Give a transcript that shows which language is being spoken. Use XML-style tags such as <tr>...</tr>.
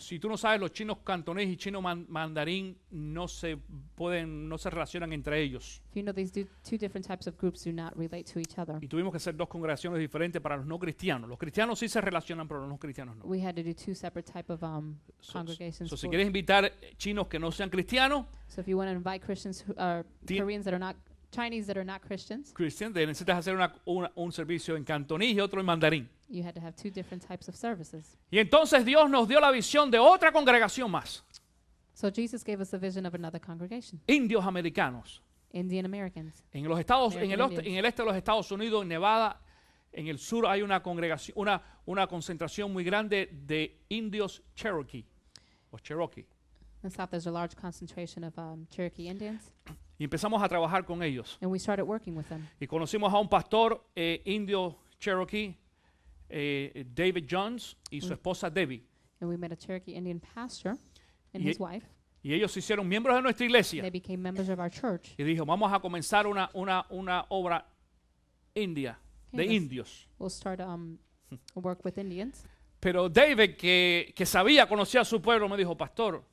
<es>Si tú no sabes, los chinos cantonés y chino mandarín no se relacionan entre ellos.</es> <en>If you know, these two different types of groups do not relate to each other.</en> <es>Y tuvimos que hacer dos congregaciones diferentes para los no cristianos. Los cristianos sí se relacionan, pero los no cristianos no.</es> <en>We had to do two separate type of congregations.</en> <es>Si</es> <en>for-</en> <es>quieres invitar chinos que no sean cristianos,</es> <en>So if you want to invite Christians who are Ti- Koreans that are not Chinese that are not Christians,</en> <es>necesitas hacer un servicio en cantonés y otro en mandarín.</es> <en>you had to have two different types of services.</en> <es>Y entonces Dios nos dio la visión de otra congregación más.</es> <en>So Jesus gave us the vision of another congregation,</en> <es>Indios americanos.</es> <en>Indian Americans.</en> <es>En los estados,</es> <en>American</en> <es>en el este de los Estados Unidos, en Nevada, en el sur hay una congregación, una concentración muy grande de indios Cherokee o Cherokee.</es> <en>In the south, there's a large concentration of Cherokee Indians,</en> <es>Y empezamos a trabajar con ellos.</es> <en>and we started working with them.</en> <es>Y conocimos a un pastor indio Cherokee, David Jones, y su esposa Debbie.</es> <en>And we met a Cherokee Indian pastor and Ye- his wife.</en> <es>Y ellos se hicieron miembros de nuestra iglesia.</es> <en>They became members of our church.</en> <es>Y dijo, vamos a comenzar una obra india, de</es> <en>Okay, let's-</en> <es>indios.</es> <en>We'll start work with Indians.</en> <es>Pero David, que sabía, conocía a su pueblo, me dijo, pastor,</es>